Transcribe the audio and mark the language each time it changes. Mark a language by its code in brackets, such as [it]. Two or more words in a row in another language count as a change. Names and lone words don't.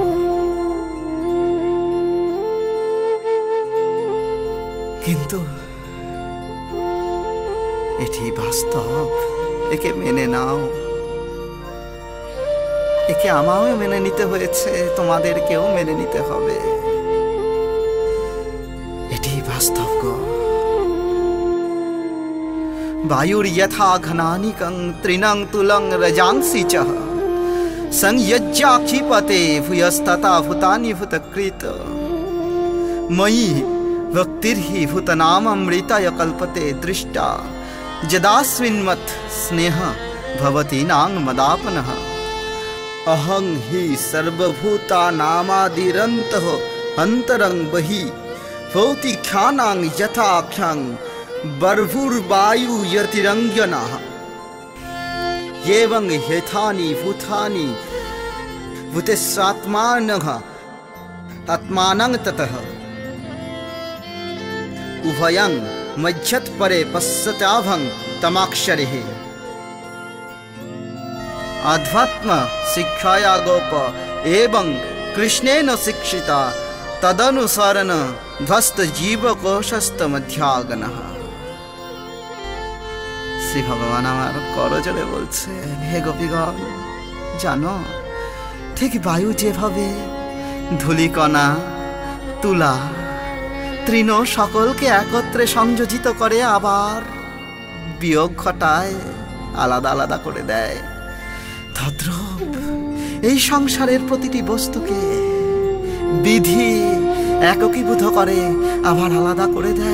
[bn] কিন্তু এটি বাস্তব, একে মেনে নাও। একে আমাও মেনে নিতে হয়েছে, তোমাদেরকেও মেনে নিতে হবে। এটি বাস্তব গো। [sa] বায়ুর যথা ঘনানিকং তৃণং তুলং রজাংসি চ, সংযজ্ঞা ক্ষিপতে ভূয়স্ততা ভূতানি ভূতকৃত। ময়ি ভক্তির্হি ভূতনামৃতায় কল্পতে দৃষ্টা, যদাস্মিন্মৎ স্নেহ ভবতি নাং মদাপনঃ। अहं हि सर्वभूतानामादिरन्तः अन्तरं बहि, भवति ख्यानां यथा ख्यां बर्भुर्वायुयतिरङ्गनः। एवं हेथानि भूतानि भूतेस्वात्मानः आत्मानं ततः, उभयं मध्यत्परे पश्यताभं तमाक्षरिः। अध्यात्म शिक्षाया गोप एवं कृष्णेन शिक्षिता, तदनुसारण ध्वस्त जीवकोशस्त मध्यागनः। [bn] শ্রী ভগবান আমার করজোড়ে বলছেন, হে গোপীগণ, জানো ঠিক বায়ু যেভাবে ধূলিকণা, তুলা, তৃণ সকলকে একত্রে সংযোজিত করে আবার বিয়োগ ঘটায়, আলাদা আলাদা করে দেয়, তদ্রূপ এই সংসারের প্রতিটি বস্তুকে বিধি একীভূত করে আবার আলাদা করে দেয়।